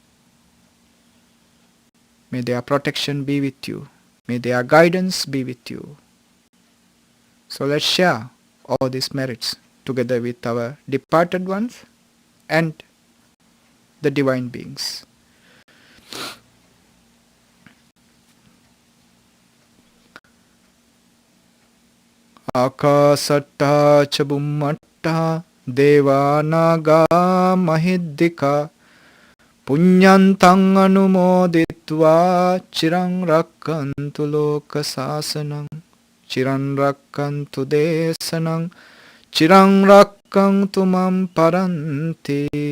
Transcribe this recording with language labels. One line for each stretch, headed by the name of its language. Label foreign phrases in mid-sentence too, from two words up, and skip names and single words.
English: May their protection be with you. May their guidance be with you. So let's share all these merits together with our departed ones and the divine beings.
Pali: Akasatta cha bummatta devanaga mahiddika punyantang anumoditva chirang rakkantu loka sasanang chirang rakkantu desanang chirang rakkantu mam paranti